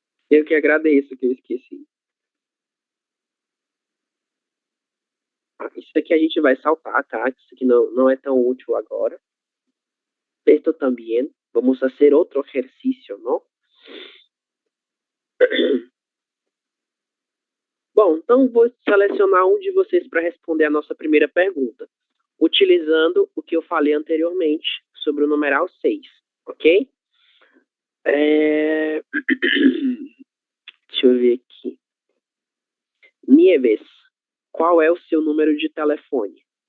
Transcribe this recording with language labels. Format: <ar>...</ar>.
<pt>Eu que agradeço que eu esqueci. Isso aqui a gente vai saltar, tá? Isso aqui não é tão útil agora.</pt> <es>Esto también. Vamos a hacer otro ejercicio, ¿no?</es> <pt>Bom, então vou selecionar um de vocês para responder a nossa primeira pergunta, utilizando o que eu falei anteriormente sobre o numeral 6, ok? Deixa eu ver aqui. Nieves, qual é o seu número de telefone?</pt>